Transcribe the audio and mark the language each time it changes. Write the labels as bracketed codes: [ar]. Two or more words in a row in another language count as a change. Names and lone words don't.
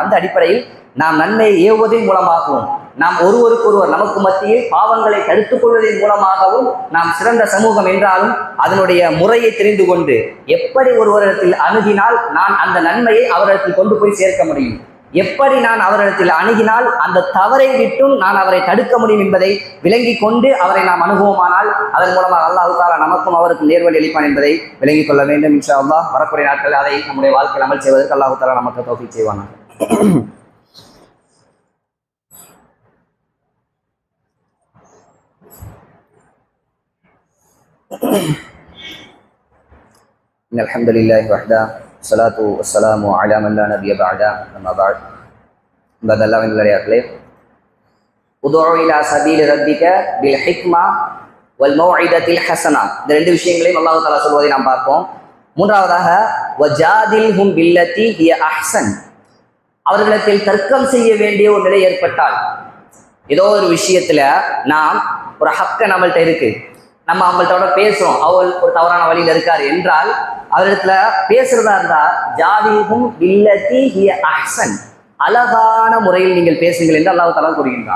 [ta] அந்த அடிப்படையில் நாம் நன்மையை ஏவுவதன் மூலமாகவும், நாம் ஒருவருக்கொருவர் நமக்கு மத்தியில் பாவங்களை தடுத்துக் கொள்வதன் மூலமாகவும் நாம் சிறந்த சமூகம் என்றாலும் அதனுடைய முறையை தெரிந்து கொண்டு எப்படி ஒருவரிடத்தில் அணுகினால் நான் அந்த நன்மையை அவரிடத்தில் கொண்டு போய் சேர்க்க முடியும், எப்படி நான் அவரிடத்தில் அணுகினால் அந்த தவறை விட்டும் நான் அவரை தடுக்க முடியும் என்பதை விளங்கி கொண்டு அவரை நாம் அனுபவமானால் அதன் மூலமாக [ar] الله تعالى [ta] நமக்கும் அவருக்கும் நேர்வழி அளிப்பான் என்பதை விளங்கிக் கொள்ள வேண்டும். [ar] إن شاء الله [ta] வரக்கூடிய நாட்கள் அதை நம்முடைய வாழ்க்கையில் அமல் செய்வதற்கு [ar] الله تعالى [ta] நமக்கு தௌஃபீக் செய்வானாக. [ar] إن الحمد لله وحده والصلاة والسلام على من لا نبي بعده أما بعد بعد الله من الرياضلේ ادع إلى سبيل ربك بالحكمة والموعظة الحسنة, [ta] இந்த ரெண்டு விஷயங்களையும் அல்லாஹ் தஆலா சொல்வதை நாம் பார்ப்போம். மூன்றாவதாக [ar] وجادلهم بالتي هي أحسن, [ta] அவர்களிடத்தில் தர்க்கம் செய்ய வேண்டிய ஒரு நிலை ஏற்பட்டால், ஏதோ ஒரு விஷயத்துல நாம் ஒரு ஹக்க நம்மள்கிட்ட இருக்கு, நம்ம அவங்கள்ட்ட பேசுறோம், அவள் ஒரு தவறான வழியில் இருக்காரு என்றால் அவரிடத்துல பேசுறதா இருந்தா [ar] جادلهم بالتي هي أحسن, [ta] அழகான முறையில் நீங்கள் பேசுங்கள் என்று [ar] الله تعالى [ta] கூறுகின்றான்.